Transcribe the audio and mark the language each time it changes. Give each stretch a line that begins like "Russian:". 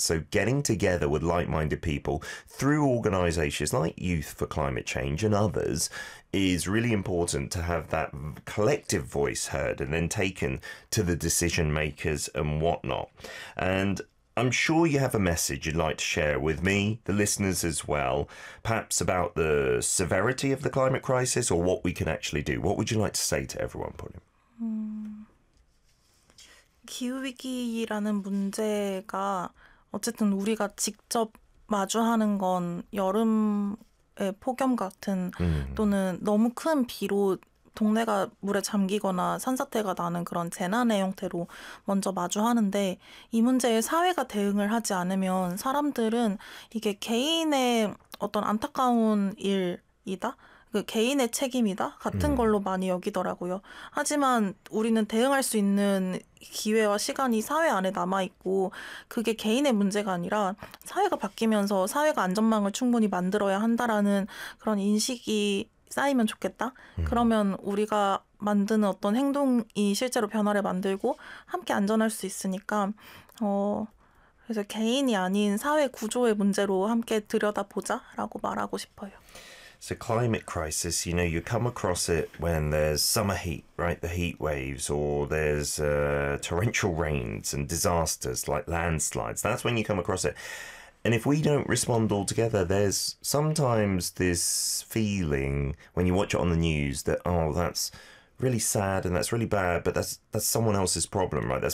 English: So getting together with like-minded people through organisations like Youth for Climate Change and others is really important to have that collective voice heard and then taken to the decision makers and whatnot. And I'm sure you have a message you'd like to share with me, the listeners as well, perhaps about the severity of the climate crisis or what we can actually do. What would you like to say to everyone, Pauline?
Korean: 기후위기라는 문제가 어쨌든 우리가 직접 마주하는 건 여름의 폭염 같은 또는 너무 큰 비로 동네가 물에 잠기거나 산사태가 나는 그런 재난의 형태로 먼저 마주하는데 이 문제에 사회가 대응을 하지 않으면 사람들은 이게 개인의 어떤 안타까운 일이다? 그 개인의 책임이다? 같은 걸로 많이 여기더라고요. 하지만 우리는 대응할 수 있는 기회와 시간이 사회 안에 남아있고 그게 개인의 문제가 아니라 사회가 바뀌면서 사회가 안전망을 충분히 만들어야 한다라는 그런 인식이 쌓이면 좋겠다. 그러면 우리가 만드는 어떤 행동이 실제로 변화를 만들고 함께 안전할 수 있으니까 그래서 개인이 아닌 사회 구조의 문제로 함께 들여다보자라고 말하고 싶어요.
English: So climate crisis, you know, you come across it when there's summer heat, right? The heat waves, or there's torrential rains and disasters like landslides. That's when you come across it. And if we don't respond altogether, there's sometimes this feeling when you watch it on the news that, oh, that's really sad and that's really bad, but that's someone else's problem, right?